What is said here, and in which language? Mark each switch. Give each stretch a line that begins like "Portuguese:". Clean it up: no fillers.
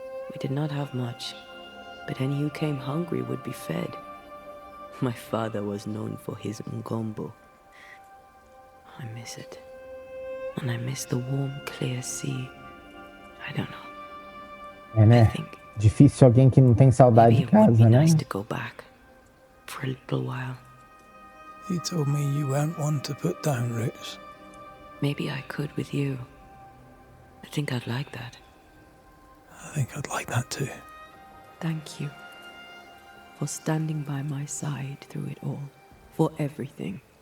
English: We did not have much, but any who came hungry would be fed. My father was known for his ngombo. I miss it. And I miss the warm, clear sea. I don't know.
Portuguese: É, né? Difícil alguém que não tem saudade de casa, né?
English: Nice to go back for a little while. You told me you weren't one to put down roots. Maybe I could with you. I think I'd like that. I think I'd like that too. Thank you for standing by my side through it all, for everything.